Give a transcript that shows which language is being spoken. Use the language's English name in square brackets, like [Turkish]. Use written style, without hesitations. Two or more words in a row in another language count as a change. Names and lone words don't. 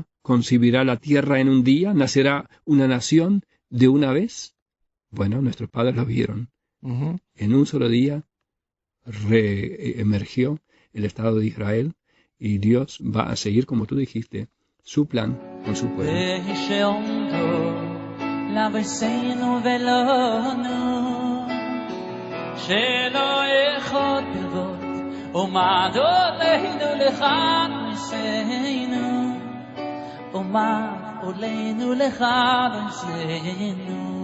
[Spanish] ¿Concebirá la tierra en un día? ¿Nacerá una nación de una vez? Bueno, nuestros padres lo vieron. En un solo día reemergió el Estado de Israel y Dios va a seguir, como tú dijiste, su plan con su pueblo. [Hebrew] ומה עולנו לכאן נשאנו ומה עולנו לכאן נשאנו